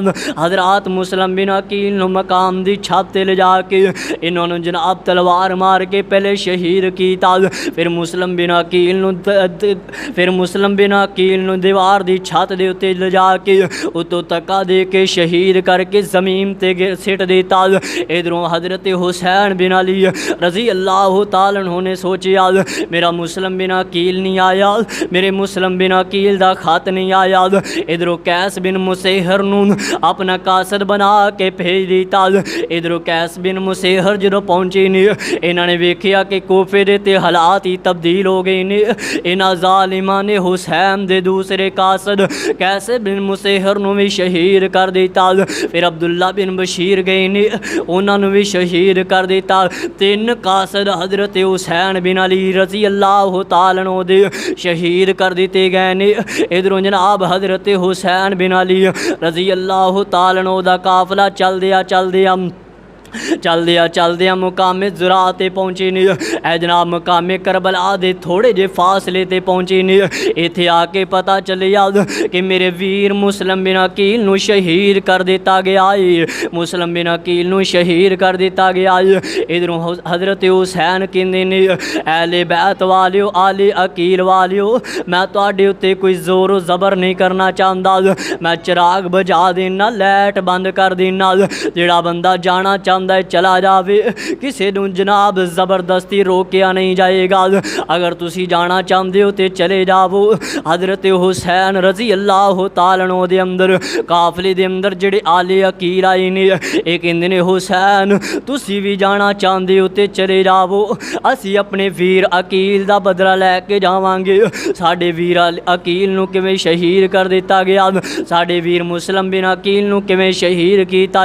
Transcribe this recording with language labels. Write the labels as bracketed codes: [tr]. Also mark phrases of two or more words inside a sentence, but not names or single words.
[pa] حضرت مسلم بن عقیل نوں مقام دی چھت تے لے جاکے انہوں نے جناب تلوار مار کے پہلے شہید کیتا. پھر مسلم بن عقیل نوں دیوار دی چھت دے اتے لے جاکے اتوں دھکا دے کے شہید کرکے زمین تے سٹ دیتا. ادھروں حضرت حسین بن علی [ar] رضي الله تعالى عنه [pa] نے سوچیا میرا مسلم بن عقیل نہیں آیا، میرے مسلم بن عقیل دا خط نہیں آیا. ادھروں قیس بن مسہر نوں اپنا قاصد بنا کے بھیج دتا. ادھروں قیس بن مسہر جو پہنچے نے انہوں نے ویکھیا کہ کوفے دے تے حالات ہی تبدیل ہو گئے نے. انہاں ظالماں نے حسین دے دوسرے قاصد کیسے بن مسہر نوں بھی شہید کر دتا. پھر عبداللہ بن بشیر گئے نے انہوں نے بھی شہید کر دتا. تین قاصد حضرت حسین بن علی [ar] رضي الله تعالى عنه [pa] دے شہید کر دتے گئے نے. ادھروں جناب حضرت حسین بن علی [ar] رضي الله تعالى عنه [pa] دا قافلہ چلدیا مقامِ زرہ تے پہنچے نے. اے جناب مقامِ کربلا دے تھوڑے جے فاصلے تے پہنچے نے. اتھے آکے پتا چلیا کہ میرے ویر مسلم بن عقیل نوں شہید کر دتا گیا ہے، مسلم بن عقیل نوں شہید کر دتا گیا ہے. ادھروں حضرت حسین کہندے نے اہل بیت والیو آل عقیل والیو میں تہاڈے اتے کوئی زور زبر نہیں کرنا چاہتا، میں چراغ بجھا دینا، لائٹ بند کر دینا. جیہڑا بندہ جانا چاہتا چلا جاوے، کسی نوں جناب زبردستی روکیا نہیں جائے گا. [ur] اگر تسی جانا چاہتے ہو تو چلے جاؤ. [pa] حضرت حسین [ar] رضي الله تعالى عنه [pa] دے اندر قافلے دے اندر جیہڑے آل عقیل آئے نے یہ کہندے نے حسین تسی [ur] بھی جانا چاہتے ہو تو چلے جاؤ, [pa] اسی اپنے ویر عقیل دا بدلہ لے کے جاواں گے. ساڈے ویر عقیل نوں کیویں شہید کر دتا گیا، ساڈے ویر مسلم بن عقیل نوں کیویں شہید کیتا.